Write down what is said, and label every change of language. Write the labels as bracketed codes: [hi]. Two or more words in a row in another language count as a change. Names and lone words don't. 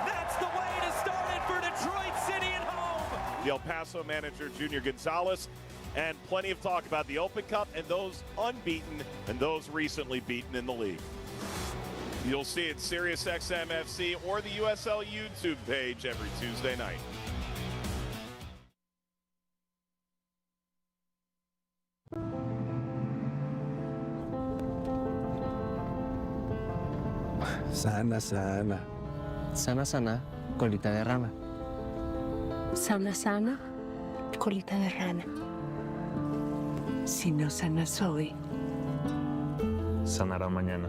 [en] That's the way to start it for Detroit City at home. The El Paso manager Junior Gonzalez. And plenty of talk about the Open Cup and those unbeaten and those recently beaten in the league. You'll see it SiriusXM FC or the USL YouTube page every Tuesday night. [es] Sana, sana. Sana, sana, colita de rana. Sana, sana, colita de rana. Si no sanas hoy, sanará mañana.